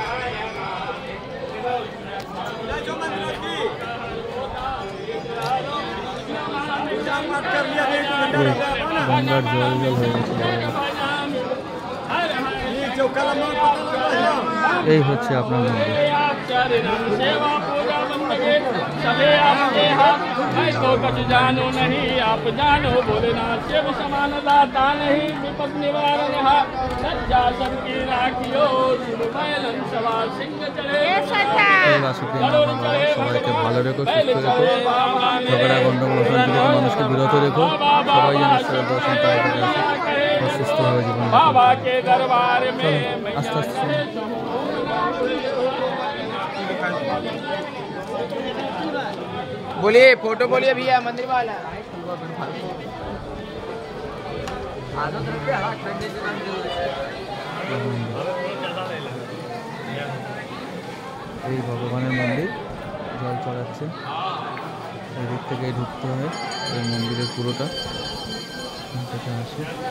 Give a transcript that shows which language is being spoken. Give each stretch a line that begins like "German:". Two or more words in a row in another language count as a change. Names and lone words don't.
Bangla: গঙ্গার জল হয়ে গেছে। এই হচ্ছে আপনার মন্দির।
Hindi: सबे आपके हाथ है तो कुछ जानो नहीं, आप जानो भोलेनाथ शिव समान दाता नहीं, विपद निवारण हाथ सज्जा सबकी राखियो, शिव बैलन सवार सिंह चढ़े।
Bangla: সবাইকে ভালো রেখো, সুস্থ রেখো, ঝগড়া গন্ডগোল অশান্তি থেকে মানুষকে বিরত রেখো। সবাই যেন ঈশ্বরের দর্শন পায়, সুস্থভাবে জীবন। আস্তে আস্তে
Hindi: बोलिए, फोटो बोलिए भैया मंदिर वाला।
Bangla: এই ভগবানের মন্দির, জল চড়াচ্ছে। এই দিক থেকে ঢুকতে হয় এই মন্দিরের পুরোটা আসে।